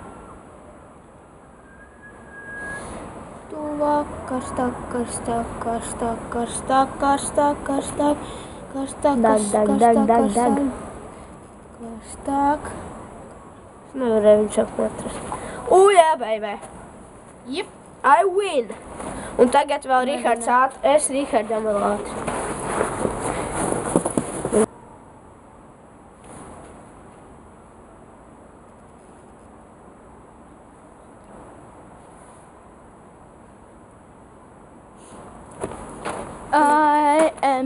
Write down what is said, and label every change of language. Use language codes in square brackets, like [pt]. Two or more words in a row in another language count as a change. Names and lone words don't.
[lv] Tuvāk, karstāk, karstāk, karstāk, karstāk, karstāk, karstāk, karstāk, karstāk, karstāk, karstāk. Es nevarēju viņu šāp atrast. [en] Yeah, baby. Jep. I win. [lv] Un tagad vēl Rihards ātri. Es Rihardam vēl ātri. [en] I am